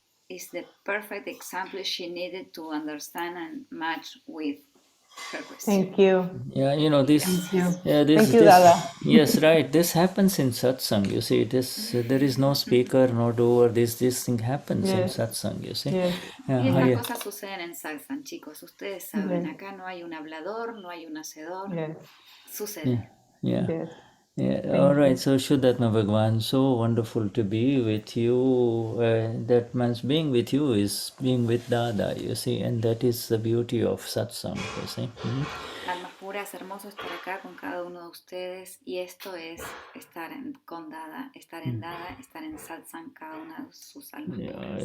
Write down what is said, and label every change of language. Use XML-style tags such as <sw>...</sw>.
<en>It's the perfect example she needed to understand and match with her question. Thank you. Yeah, you know, this. Thank you, Dada. Yes, right. This happens in satsang. You see, there is no speaker, no doer. This thing happens in satsang. You see. Yes.</en> <es>Y estas cosas suceden en satsang, chicos. Ustedes saben, acá no hay un hablador, no hay un hacedor. Sucede.</es> <en>Yeah. All right. So Shuddhatma Bhagavan, so wonderful to be with you. That means being with you is being with Dada, you see, and that is the beauty of satsang, you see.</en> <es>Almas puras, hermoso estar acá con cada uno de ustedes, y esto es estar con Dada, estar en Dada, estar en satsang, cada una de sus almas puras.</es>